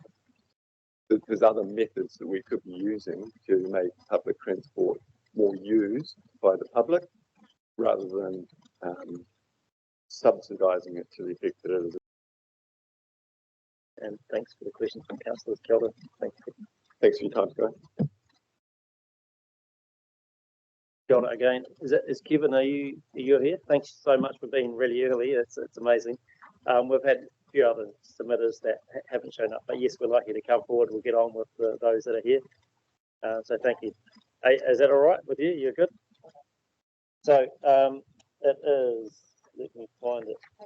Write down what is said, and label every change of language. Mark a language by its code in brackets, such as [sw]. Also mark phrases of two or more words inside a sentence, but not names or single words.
[en] There's other methods that we could be using to make public transport more used by the public rather than subsidising it to the effect that it is. And thanks for the questions from councillors. [mi] Kia ora. [en] Thank you. Thanks for your time, guys. [mi] Kia ora again. [en] Is Kevin, are you here? Thanks so much for being really early. It's amazing. We've had a few other submitters that haven't shown up, but yes, we'd like you to come forward. We'll get on with those that are here. So thank you. Hey, is that all right with you? You're good? So it is, let me find it.